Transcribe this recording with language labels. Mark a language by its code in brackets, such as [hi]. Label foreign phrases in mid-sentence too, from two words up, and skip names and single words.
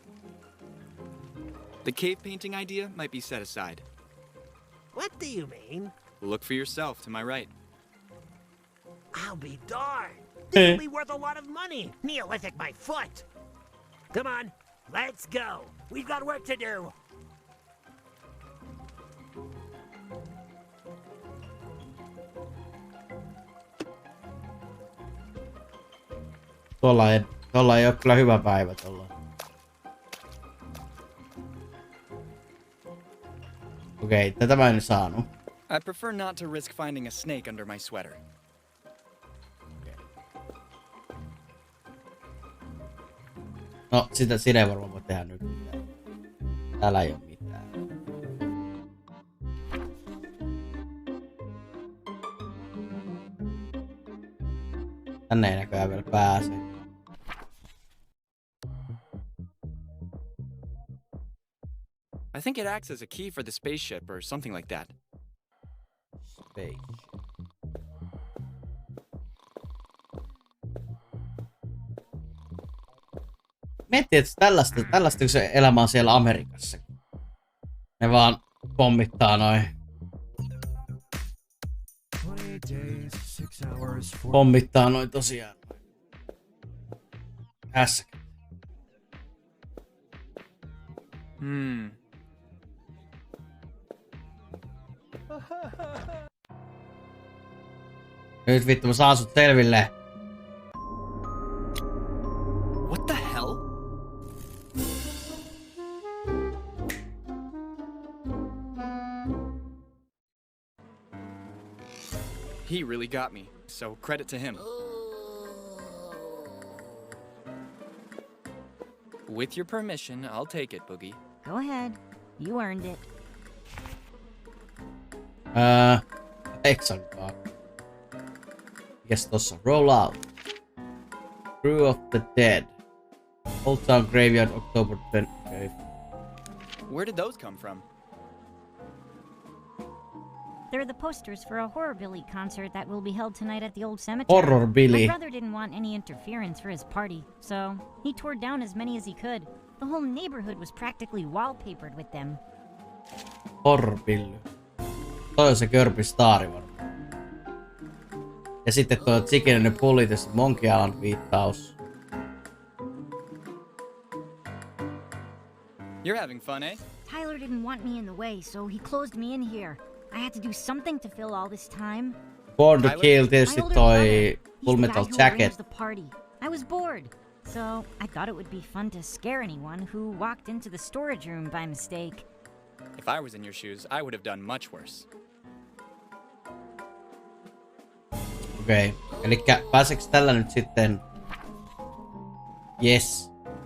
[en] The cave painting idea might be set aside. What do you mean? Look for yourself to my right. I'll be darned. This will be worth a lot of money. Neolithic my foot. Come on, let's go. We've got work to do. [fi] Tuolla ei ole kyllä hyvä päivä tuolla. Okei, tätä mä en saanut. [en] I prefer not to risk finding a snake under my sweater. [fi] No, sitä ei varmaan voi tehdä nyt mitään. Täällä ei oo mitään. Tänne ei näköjään vielä pääse. [en] I think it acts as a key for the spaceship or something like that. Space. [fi] Miettii, että tällaista kun se elämä on siellä Amerikassa. Ne vaan pommittaa noin. Pommittaa noin tosiaan. Hässäkät. Nyt vittu mä saan sut selville. [en] What the hell? He really got me, so credit to him. With your permission, I'll take it, Boogie. Go ahead. You earned it. Eksankaa. [fi] Mikäs tossa? [en] Roll out. Crew of the Dead. Old Town Graveyard, October 20th. Where did those come from? They're the posters for a Horrorbilly concert that will be held tonight at the old cemetery. Horrorbilly. My brother didn't want any interference for his party, so he tore down as many as he could. The whole neighborhood was practically wallpapered with them. Horrorbilly. [fi] Toi on se Kirby Stari varmaan. Ja sitten tuo Chicken and the Police Monkey Island viittaus. [en] You're having fun, eh? Tyler didn't want me in the way, so he closed me in here. I had to do something to fill all this time. [fi] Born to Kill tietysti toi Full Metal Jacket. [en] I was bored, so I thought it would be fun to scare anyone who walked into the storage room by mistake. If I was in your shoes, I would have done much worse. [fi] Okei. Elikkä pääseekö tällä nyt sitten? [en] Yes.